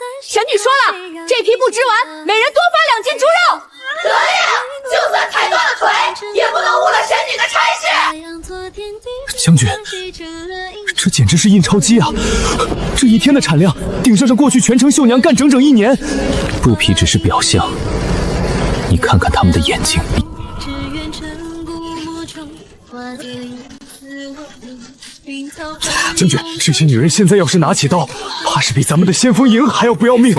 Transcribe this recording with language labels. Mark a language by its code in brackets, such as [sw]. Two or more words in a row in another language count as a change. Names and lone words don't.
[zh] 神女說了，這批布織完，每人多發2斤豬肉。可以，就算踩斷了腿，也不能誤了神女的差事。將軍，這簡直是印鈔機啊！這1天的產量頂上過去全城繡娘幹整整1年。布匹只是表象，你看看他們的眼睛。将軍，這些女人現在要是拿起刀，怕是比咱們的先锋營還要不要命。